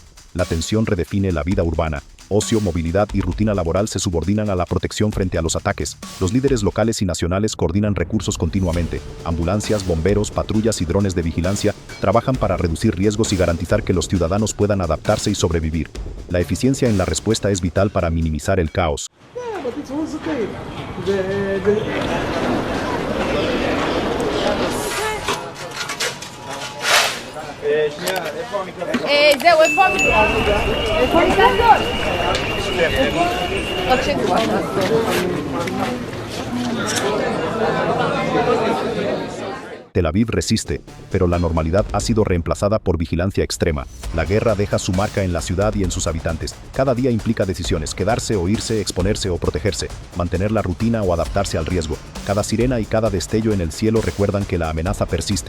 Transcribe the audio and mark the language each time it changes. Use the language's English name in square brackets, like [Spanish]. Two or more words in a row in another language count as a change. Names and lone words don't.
[Spanish] La tensión redefine la vida urbana. Ocio, movilidad y rutina laboral se subordinan a la protección frente a los ataques. Los líderes locales y nacionales coordinan recursos continuamente. Ambulancias, bomberos, patrullas y drones de vigilancia trabajan para reducir riesgos y garantizar que los ciudadanos puedan adaptarse y sobrevivir. La eficiencia en la respuesta es vital para minimizar el caos. [Hebrew] זהו, איפה המיקרופון? איפה המיקרופון? עוד שבוע. [Spanish] Tel Aviv resiste, pero la normalidad ha sido reemplazada por vigilancia extrema. La guerra deja su marca en la ciudad y en sus habitantes. Cada día implica decisiones: quedarse o irse, exponerse o protegerse, mantener la rutina o adaptarse al riesgo. Cada sirena y cada destello en el cielo recuerdan que la amenaza persiste.